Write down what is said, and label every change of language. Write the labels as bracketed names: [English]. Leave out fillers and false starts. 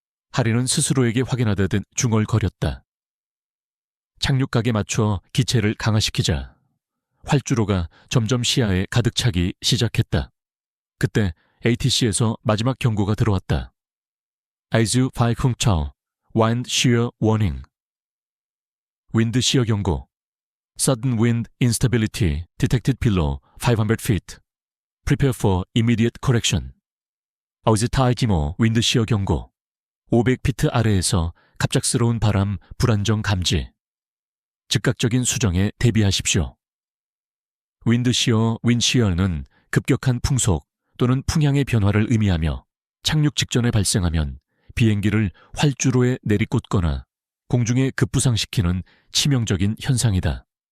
[Korean] 하리는 스스로에게 확인하듯 중얼거렸다. 착륙각에 맞춰 기체를 강화시키자 활주로가 점점 시야에 가득 차기 시작했다. 그때 ATC에서 마지막 경고가 들어왔다. [English] 아이즈 파이쿵차오, Wind Shear Warning. [Korean] 윈드 시어 경고. [English] Sudden wind instability detected below 500 feet. Prepare for immediate correction. [Korean] 아우즈타이지모 윈드 시어 경고. 500피트 아래에서 갑작스러운 바람 불안정 감지. 즉각적인 수정에 대비하십시오. 윈시어는 급격한 풍속 또는 풍향의 변화를 의미하며 착륙 직전에 발생하면 비행기를 활주로에 내리꽂거나 공중에 급부상시키는 치명적인 현상이다.